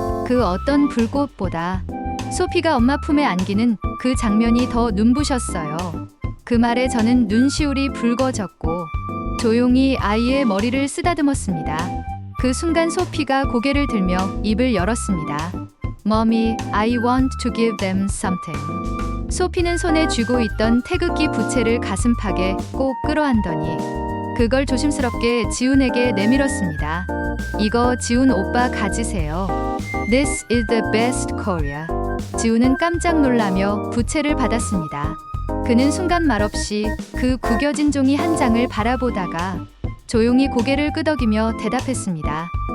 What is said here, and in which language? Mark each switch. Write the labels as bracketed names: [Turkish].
[Korean] 그 어떤 불꽃보다 소피가 엄마 품에 안기는 그 장면이 더 눈부셨어요. 그 말에 저는 눈시울이 붉어졌고 조용히 아이의 머리를 쓰다듬었습니다. 그 순간 소피가 고개를 들며 입을 열었습니다. [English] Mommy, I want to give them something. [Korean] 소피는 손에 쥐고 있던 태극기 부채를 가슴팍에 꼭 끌어안더니 그걸 조심스럽게 지훈에게 내밀었습니다. 이거 지훈 오빠 가지세요. [English] This is the best Korea. [Korean] 지훈은 깜짝 놀라며 부채를 받았습니다. 그는 순간 말없이 그 구겨진 종이 한 장을 바라보다가 조용히 고개를 끄덕이며 대답했습니다.